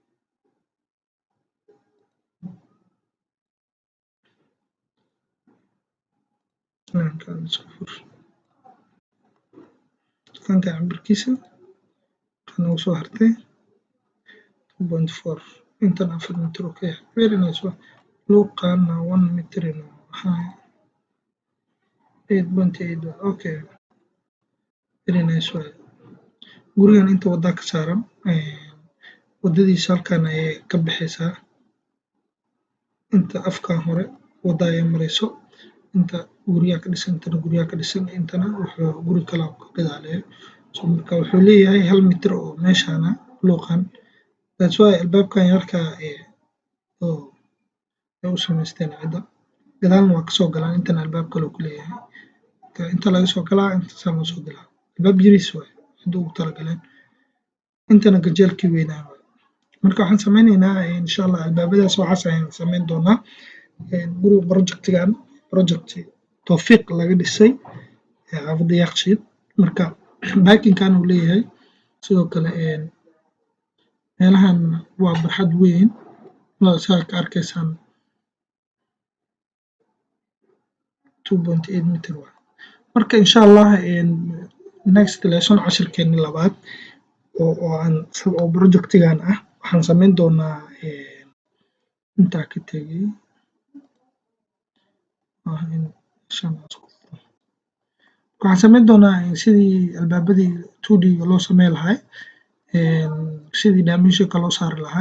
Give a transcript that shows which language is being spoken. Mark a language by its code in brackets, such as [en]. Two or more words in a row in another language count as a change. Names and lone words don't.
[so] Dukaanka cabirkiisa waxaa noogu soo hartay 2.4 intana 4 mitir oo ka yahay. [en] Very nice [so] luuqaana 1 mitir inuu ahaa 8.8 [en] okay very nice [so] waaye. Gurigan inta wadaa ka saaran wadadiisa halkaan ayay ka baxaysaa. Inta afkaan hore wada ayaa marayso. Inta guryaha ka dhisan intana guryaha ka dhisan intana wuxuu guri kale ka gadaaleeyo. So marka wuxuu leeyahay 1 mitir oo meeshaan luuqan. [en] That's why [so] albaabkan yarka oo u samaysteen cidda gadaalna waa kasoo galaan. Intana albaab kale ku leeyahay. Inta laga soo galaa inta saan loo soo galaa. Albaab yariis waaye hadda ugu talagaleen. Intana ganjeelkii weynaa waaye. Marka waxaan sameynaynaa [ar] insha Allah [so] albaabadaas waxaas ayaan sameyn doonaa. Guriga project Tawfiiq laga dhisay xaafadda Yaaqshiid. Marka baakinkan uu leeyahay sidoo kale meelahan waa barxad weyn saa ka arkaysaan 2.8 mitir waaye. Marka [ar] insha Allah [en] next lesson [so] cashirkeena labaad oo projectigan ah waxaan sameyn doonaa intaa ka tegay waxaan sameyn doonaa sidii albaabadii 2D-ga loo sameyn lahaa sidii dimensionka loo saari lahaa.